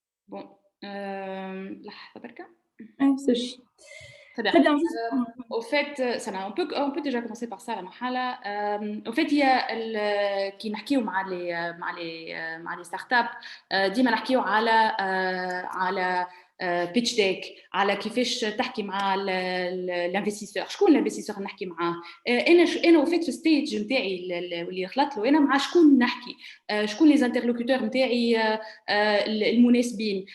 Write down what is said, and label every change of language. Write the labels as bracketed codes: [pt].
[ar] Bon, لحظة بركة. [fr] Très bien. Au fait, on peut déjà commencer par ça la mahala. Au fait, il y a qui [ar] نحكيو مع les startups ديما نحكيو على pitch deck على كيفاش تحكي مع الانفستيسور. شكون الانفستيسور نحكي معاه؟ انا وفيت في ستيج نتاعي اللي خلطت له انا مع شكون نحكي، شكون لي زانترلوكوتور نتاعي المناسبين.